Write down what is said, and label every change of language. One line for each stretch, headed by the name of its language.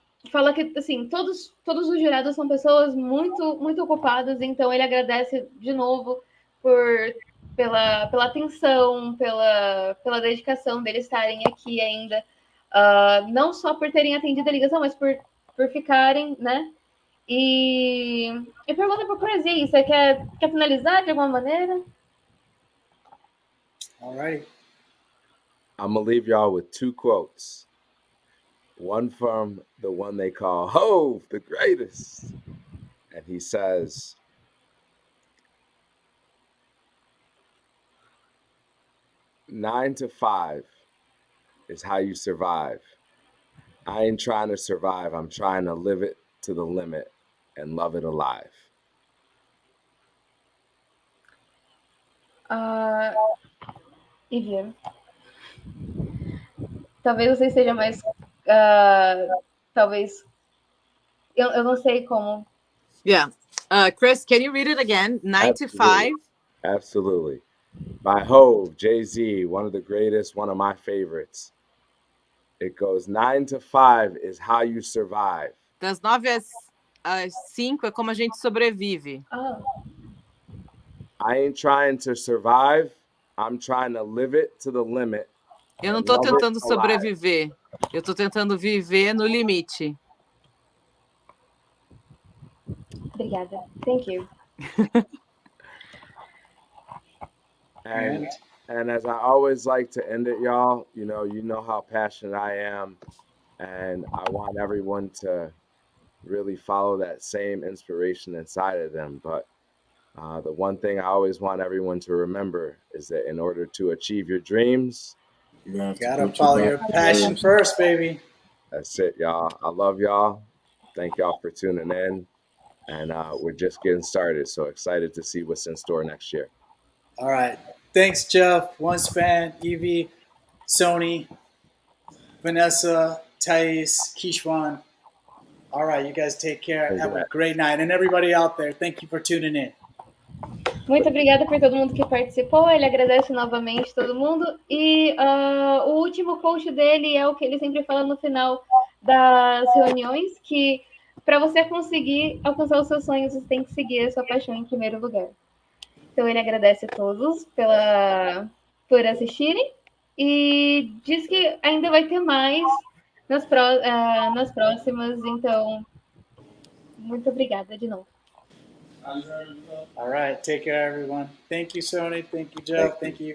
Portuguese: Fala que assim, todos os jurados são pessoas muito, muito ocupadas, então ele agradece de novo pela atenção, pela dedicação deles estarem aqui ainda, não só por terem atendido a ligação, mas por ficarem, né? E pergunta para o Crazy, você quer finalizar de alguma maneira?
English: All right. I'm going to leave y'all with two quotes. One from the one they call Hove, the greatest. And he says, "9 to 5 is how you survive. I ain't trying to survive. I'm trying to live it to the limit and love it alive."
Portuguese: Evia, talvez você seja mais... talvez... Eu não sei como.
English: Yeah. Chris, can you read it again? 9 to 5? Absolutely. By Hove, Jay-Z, one of the greatest, one of my favorites. It goes, 9 to 5 is how you survive.
Portuguese: Das 9 às 5 é como a gente sobrevive.
English: I ain't trying to survive. I'm trying to live it to the limit.
Portuguese: Eu não estou tentando sobreviver. Eu estou tentando viver no limite. Obrigada.
English: Thank you. And as I always like to end it, y'all, you know how passionate I am, and I want everyone to really follow that same inspiration inside of them. But the one thing I always want everyone to remember is that in order to achieve your dreams, you gotta follow your passion first, baby. That's it, y'all. I love y'all. Thank y'all for tuning in. And we're just getting started. So excited to see what's in store next year. All right. Thanks, Jeff, OneSpan, Evie, Sony, Vanessa, Thais, Kishwan. All right, you guys take care. Have a great night. And everybody out there, thank you for tuning in.
Portuguese: Muito obrigada por todo mundo que participou. Ele agradece novamente todo mundo. E o último post dele é o que ele sempre fala no final das reuniões, que para você conseguir alcançar os seus sonhos, você tem que seguir a sua paixão em primeiro lugar. Então ele agradece a todos por assistirem e diz que ainda vai ter mais nas próximas. Então Muito obrigada de novo.
English: All right. Take care, everyone. Thank you, Sony. Thank you, Joe. Thank you.